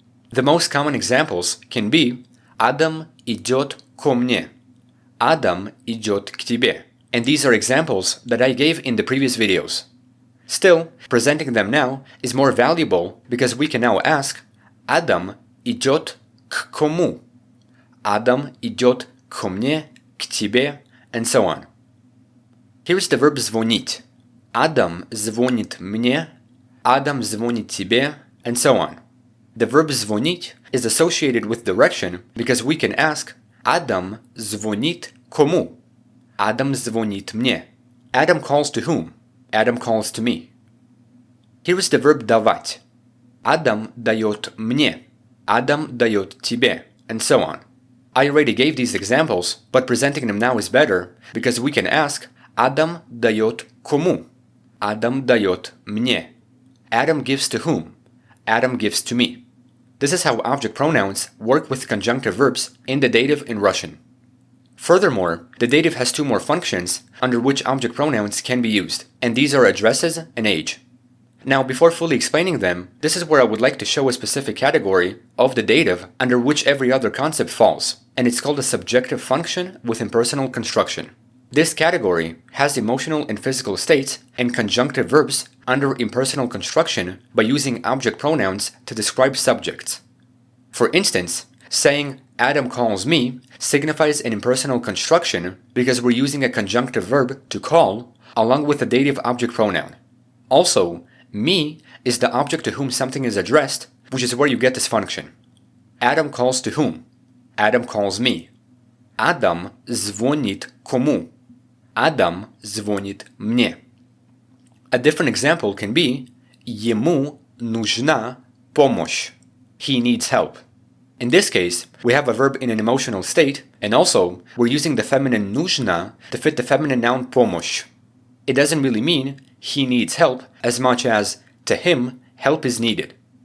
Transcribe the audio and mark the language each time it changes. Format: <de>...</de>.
<en>The most common examples can be</en> <ru>Адам идет ко мне, Adam идет к тебе,</ru> <en>and these are examples that I gave in the previous videos. Still, presenting them now is more valuable because we can now ask</en> <ru>Адам идет к кому? Adam идет ко мне, к тебе,</ru> <en>and so on. Here's the verb звонить.</en> <ru>Адам звонит мне, Adam звонит тебе,</ru> <en>and so on. The verb звонить is associated with direction because we can ask</en> <ru>Adam звонит кому? Adam звонит мне.</ru> <en>Adam calls to whom? Adam calls to me. Here is the verb давать.</en> <ru>Адам дает мне. Adam дает тебе,</ru> <en>and so on. I already gave these examples, but presenting them now is better because we can ask</en> <ru>Adam дает кому? Adam дает мне.</ru> <en>Adam gives to whom? Adam gives to me. This is how object pronouns work with conjunctive verbs in the dative in Russian. Furthermore, the dative has two more functions under which object pronouns can be used, and these are addresses and age. Now, before fully explaining them, this is where I would like to show a specific category of the dative under which every other concept falls, and it's called a subjective function with impersonal construction. This category has emotional and physical states and conjunctive verbs under impersonal construction by using object pronouns to describe subjects. For instance, saying Adam calls me signifies an impersonal construction because we're using a conjunctive verb to call along with a dative object pronoun. Also, me is the object to whom something is addressed, which is where you get this function. Adam calls to whom? Adam calls me.</en> <ru>Adam звонит кому? Adam звонит мне.</ru> <en>A different example can be</en> <ru>ему нужна помощь.</ru> <en>He needs help. In this case, we have a verb in an emotional state, and also we're using the feminine нужна to fit the feminine noun помощь. It doesn't really mean he needs help as much as to him help is needed.</en>